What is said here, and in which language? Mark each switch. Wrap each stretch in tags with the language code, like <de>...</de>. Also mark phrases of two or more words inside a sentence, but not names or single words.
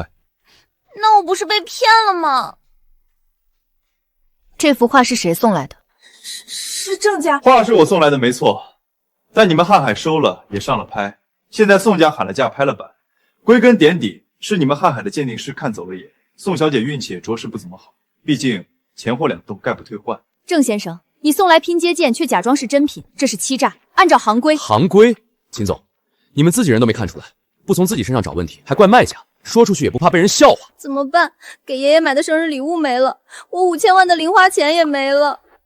<zh>那我不是被騙了嗎？這幅畫是誰送來的？是鄭家。畫是我送來的沒錯，但你們瀚海收了也上了拍，現在宋家喊了價拍了版。歸根點底是你們瀚海的鑑定師看走了眼，宋小姐運氣也着實不怎麼好，畢竟錢貨兩動，概不退換。鄭先生，你送來拼接件卻假裝是真品，這是欺詐。按照行規，秦總，你們自己人都沒看出來，不從自己身上找問題，還怪賣家，說出去也不怕被人笑話。怎麼辦？給爺爺買的生日禮物沒了，我5000萬的零花錢也沒了。</zh>